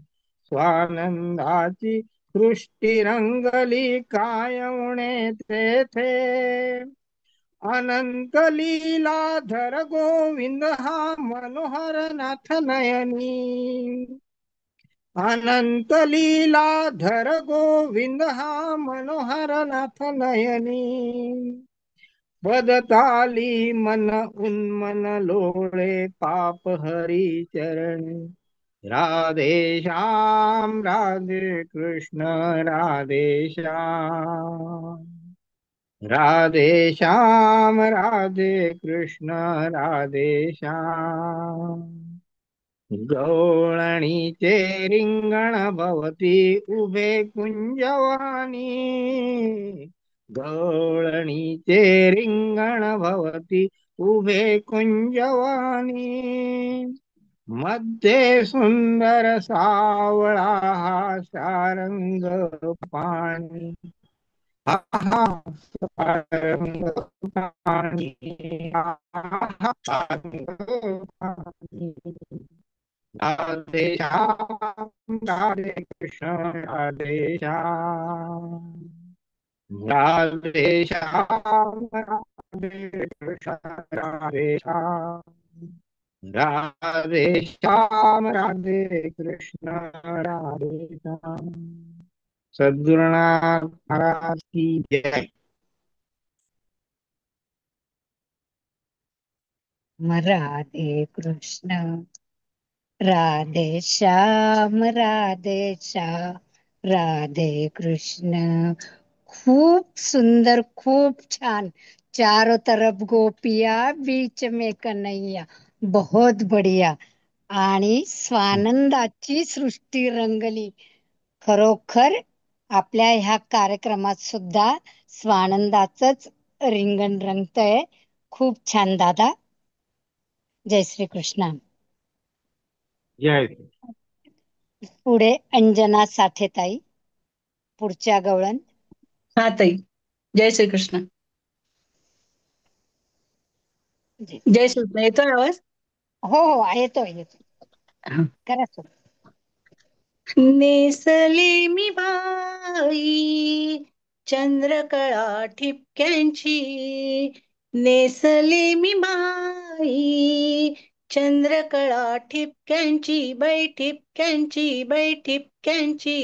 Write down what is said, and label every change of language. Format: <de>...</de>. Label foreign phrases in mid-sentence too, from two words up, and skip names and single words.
<mr>स्वानंदाची सृष्टी रंगली काय उणे तेथे। अनंत लीलाधर गोविंद हा मनोहर नाथ नयनी। अनंत लीलाधर गोविंद हा मनोहर नाथ नयनी। पदताली मन उन्मन लोळे पाप हरी चरणी। राधे श्याम राधे कृष्ण राधे श्याम। राधे श्याम राधे कृष्ण राधे श्याम। गवळणीचे रिंगण भवती उभे कुंजवानी। गवळणीचे रिंगण भवती उभे कुंजवानी। मध्ये सुंदर सावळा हा सारंग पाणी। हा हा सारंग पाणी। हा हा सारंग पाणी। राधे श्याम राधे कृष्ण राधे श्याम। राधे श्याम राधे कृष्ण राधे श्याम। राधे श्याम राधे कृष्ण राधे श्याम। सद्गुरुनाथ महाराज की जय। राधे कृष्ण राधे श्याम राधे श्याम राधे कृष्ण। खूप सुंदर खूप छान।</mr> <hi>चारों तरफ गोपिया बीच में कन्हैया बहुत बढ़िया।</hi> <mr>आणि स्वानंदाची सृष्टी रंगली। खरोखर आपल्या ह्या कार्यक्रमात सुद्धा स्वानंदाचंच रिंगण रंगतंय। खूप छान दादा. जय श्री कृष्ण. जय। पुढे अंजना साठेताई पुढच्या गवळण. हा ताई, जय श्री कृष्ण. जी. जय श्रीकृष्ण. येतोय आवाज? हो हो येतोय येतोय. करा सुरू. नेसले मी बाई चंद्रकळा ठिपक्यांची, नेसले मी बाई चंद्रकळा ठिपक्यांची, बाई ठिपक्यांची, बाई ठिपक्यांची.</mr>